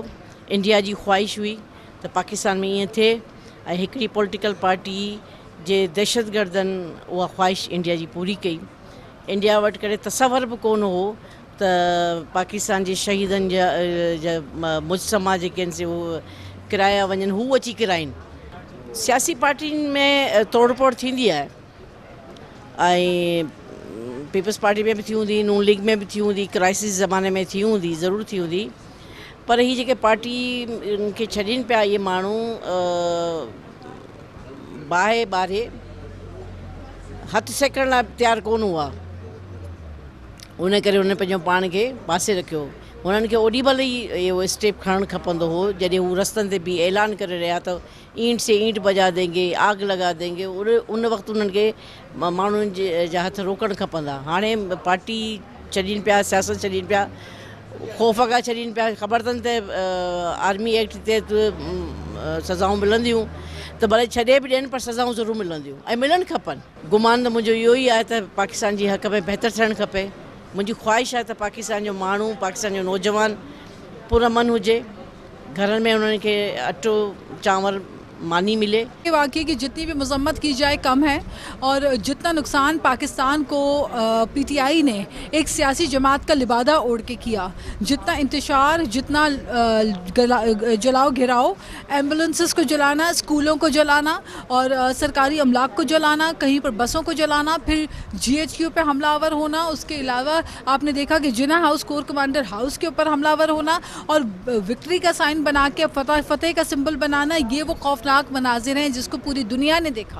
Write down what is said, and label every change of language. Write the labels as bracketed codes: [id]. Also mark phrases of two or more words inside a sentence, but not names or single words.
[sd] इंडिया जी ख़्वाहिश हुई त पाकिस्तान में ईअं थिए ऐं हिकिड़ी [en] political party [sd] जे दहशतगर्दनि उहा ख़्वाहिश इंडिया जी पूरी कई। इंडिया वटि करे तसवर बि कोन हो त पाकिस्तान जे शहीदनि जा मुजसमा जेके आहिनि से उहे किराया वञनि, हू अची किराइनि। सियासी पार्टियुनि में तोड़ फोड़ थींदी आहे ऐं पीपल्स पार्टी में बि थी हूंदी, नून लीग में बि थी हूंदी, क्राइसिस ज़माने में थी हूंदी, ज़रूरु थी हूंदी, पर हीअ जेके पार्टी खे छॾीनि पिया इहे माण्हू बाहे ॿारे हथु सेकण लाइ तयारु कोन हुआ। उन करे हुन पंहिंजो पाण खे पासे रखियो। हुननि खे ओॾी महिल ई इहो स्टेप खणणु खपंदो हो जॾहिं हू रस्तनि ते बि ऐलान करे रहिया त [ur] اینٹ سے اینٹ بجا دیں گے، آگ لگا دیں گے. [sd] उन वक़्तु उन्हनि खे माण्हुनि जा हथ रोकणु खपंदा। हाणे पार्टी छॾीनि पिया, सियासत छॾीनि पिया, ख़ौफ़ खां छॾीनि पिया। ख़बर अथनि त आर्मी एक्ट ते सज़ाऊं मिलंदियूं त भले छॾे बि ॾियनि पर सज़ाऊं ज़रूरु मिलंदियूं ऐं मिलणु खपनि। गुमान त मुंहिंजो इहो ई आहे त पाकिस्तान जी हक़ में बहितर थियणु खपे। मुंहिंजी ख़्वाहिश आहे त पाकिस्तान जो माण्हू, पाकिस्तान जो नौजवान पुरअमन हुजे, घरनि में उन्हनि खे अटो चांवर मानी मिले। [ur] واقعی کی جتنی بھی مذمت کی جائے کم ہے اور جتنا نقصان پاکستان کو PTI نے ایک سیاسی جماعت کا لبادہ اوڑھ کے کیا، جتنا انتشار، جتنا جلاؤ گھیراؤ، ایمبولینسز کو جلانا، اسکولوں کو جلانا اور سرکاری املاک کو جلانا، کہیں پر بسوں کو جلانا، پھر GHQ پہ حملہ آور ہونا، اس کے علاوہ آپ نے دیکھا کہ جناح ہاؤس کور کمانڈر ہاؤس کے اوپر حملہ آور ہونا اور وکٹری کا سائن بنا کے فتح کا سمبل بنانا، یہ وہ خوفناک مناظر ہیں جس کو پوری دنیا نے دیکھا.